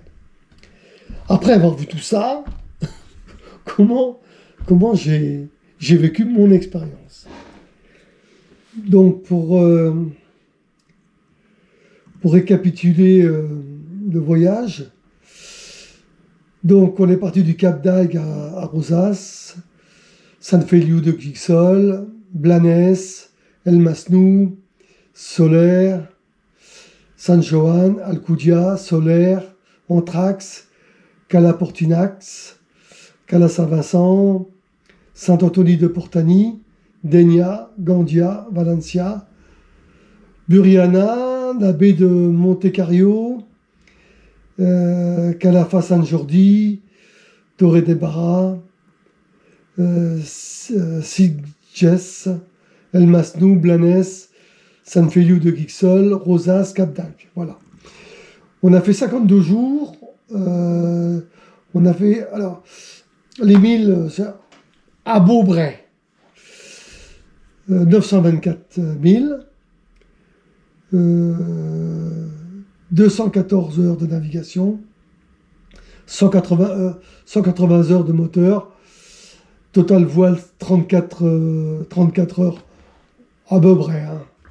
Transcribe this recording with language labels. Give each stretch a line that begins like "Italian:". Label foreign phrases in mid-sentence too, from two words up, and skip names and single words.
French: Après avoir vu tout ça, comment j'ai vécu mon expérience. Donc, pour récapituler le voyage, donc on est parti du Cap d'Agde à Rosas, Sant Feliu de Guixols, Blanes, El Masnou, Soler, Sant Joan, Alcúdia, Soler, Antrax, Cala Portinax, Cala Saint-Vincent, Saint-Anthony de Portany, Dénia, Gandia, Valencia, Buriana, la baie de Monte-Cario, Calafa San Jordi, Torre de Barra, Sitges, El Masnou, Blanes, Sant Feliu de Guixols, Rosas, Cap d'Agde. Voilà. On a fait 52 jours. On a fait, alors, les milles, à Beaubray, 924 000, 214 heures de navigation, 180 heures de moteur, total voile 34 heures à peu près, hein,